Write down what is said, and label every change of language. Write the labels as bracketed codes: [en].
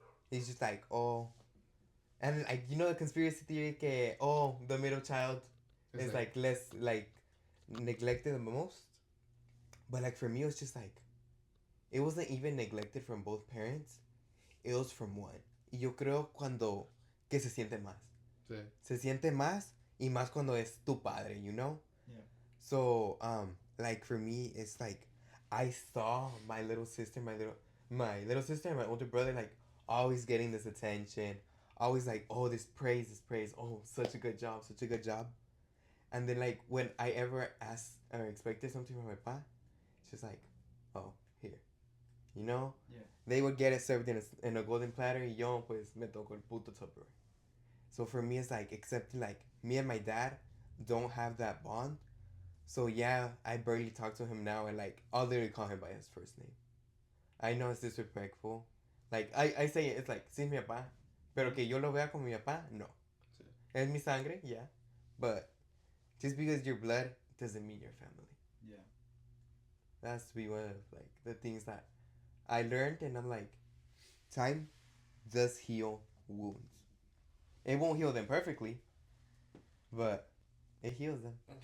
[en] He's just like, oh, and like, you know, the conspiracy theory que, oh, the middle child is like less like neglected the most. But like for me, it was just like, it wasn't even neglected from both parents. It was from one. [es] Y yo creo cuando que se siente más. Sí. Se siente más, y más cuando es tu padre, [en] you know? Yeah. So, like for me, it's like I saw my little sister, my little sister and my older brother like always getting this attention, always like, oh, this praise, oh, such a good job, such a good job. And then like when I ever asked or expected something from my pa, it's just like, oh, here, you know. Yeah. They would get it served in a golden platter. [es] Y yo pues me tocó el puto Tupperware. [en] So for me, it's like accepting like me and my dad don't have that bond. So yeah, I barely talk to him now, and like I'll literally call him by his first name. I know it's disrespectful. Like I say it, it's like [es] sí es mi papá, pero que yo lo vea como mi papá, no. Sí. Es mi sangre, [en] yeah, but just because you're blood doesn't mean you're family. Yeah. That's to be one of like the things that I learned, and I'm like, time does heal wounds. It won't heal them perfectly, but it heals them.